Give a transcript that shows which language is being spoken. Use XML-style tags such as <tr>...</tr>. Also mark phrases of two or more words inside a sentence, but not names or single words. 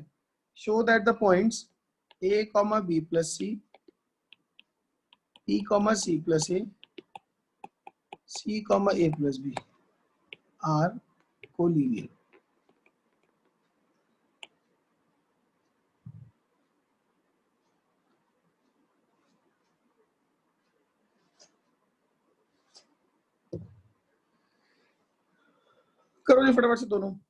<en>show that the points a, b plus c, b, c plus a, c, a plus b are collinear.</en> <hi>करो जी फटाफट से दोनों।</hi>